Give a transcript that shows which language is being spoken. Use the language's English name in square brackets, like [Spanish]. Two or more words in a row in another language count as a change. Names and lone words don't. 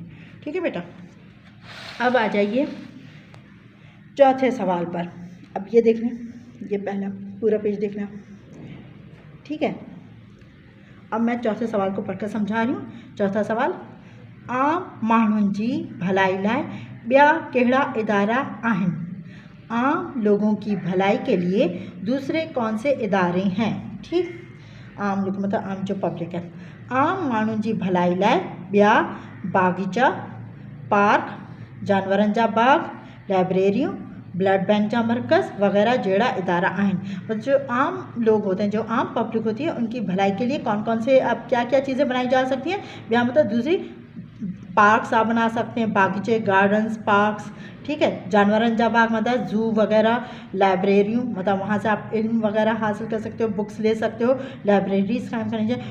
[Hindi] ठीक है बेटा, अब आ जाइए चौथे सवाल पर। अब ये देख लें, ये पहला पूरा पेज देखना। ठीक है, अब मैं चौथे सवाल को पढ़कर समझा रही हूँ। चौथा सवाल, [Sindhi] आम माण्हुनि जी भलाई लाइ ॿिया कहिड़ा इदारा आहिनि? [Hindi] आम लोगों की भलाई के लिए दूसरे कौन से इदारे हैं? ठीक, आम लोग मतलब आम जो पब्लिक है। [Sindhi] आम माण्हुनि जी भलाई लाइ ॿिया बागीचा, पार्क, जानवरनि जा बाग, लाइब्रेरियूं, [English] blood bank [Sindhi] जा मरकज़ वगैरह जहिड़ा इदारा आहिनि। [Hindi] मतलब जो आम लोग होते हैं, जो आम पब्लिक होती है, उनकी भलाई के लिए कौन कौन से, अब क्या क्या चीज़ें बनाई जा सकती हैं? ॿिया मतलब दूसरी पार्क्स आप बना सकते हैं, बागीचे, गार्डन्स, पार्क्स। ठीक है, [Sindhi] जानवरन जा बाग [Hindi] मतलब जू वगैरह, लाइब्रेरियों मतलब वहाँ से आप इल्म वगैरह हासिल कर सकते हो, बुक्स ले सकते हो, लाइब्रेरीज कायम करनी चाहिए।